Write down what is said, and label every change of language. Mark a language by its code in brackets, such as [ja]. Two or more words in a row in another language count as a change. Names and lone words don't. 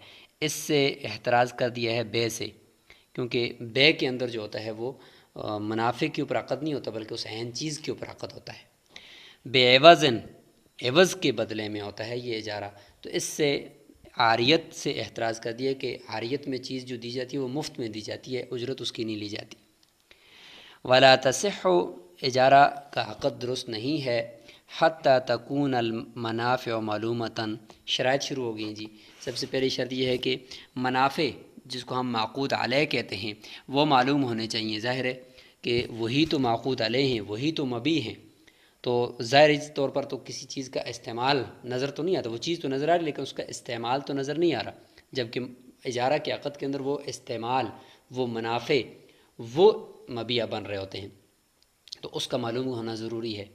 [ur] اس سے احتراز کر دیا ہے بے سے، کیونکہ بے کے اندر جو ہوتا ہے وہ منافع کے اوپر عقد نہیں ہوتا بلکہ اس عین چیز کے اوپر عقد ہوتا ہے۔ [ar] بے عوضن، [ur] عوض کے بدلے میں ہوتا ہے یہ اجارہ۔ تو اس سے عاریت سے احتراز کر دیا کہ عاریت میں چیز جو دی جاتی ہے وہ مفت میں دی جاتی ہے، اجرت اس کی نہیں لی جاتی۔ [ar] ولا تصح، [ur] اجارہ کا عقد درست نہیں ہے [ar] حتی تکون المنافع معلومتاً، [ur] شرائط شروع ہو گئی جی۔ سب سے پہلی شرط یہ ہے کہ منافع جس کو ہم معقود علیہ کہتے ہیں وہ معلوم ہونے چاہیے۔ ظاہر ہے کہ وہی تو معقود علیہ ہیں، وہی تو مبیع ہیں، تو ظاہری طور پر تو کسی چیز کا استعمال نظر تو نہیں آتا، وہ چیز تو نظر آ رہی لیکن اس کا استعمال تو نظر نہیں آ رہا، جبکہ اجارہ کے عقد کے اندر وہ استعمال، وہ منافع، وہ مبیع بن رہے ہوتے ہیں، تو اس کا معلوم ہونا ضروری ہے۔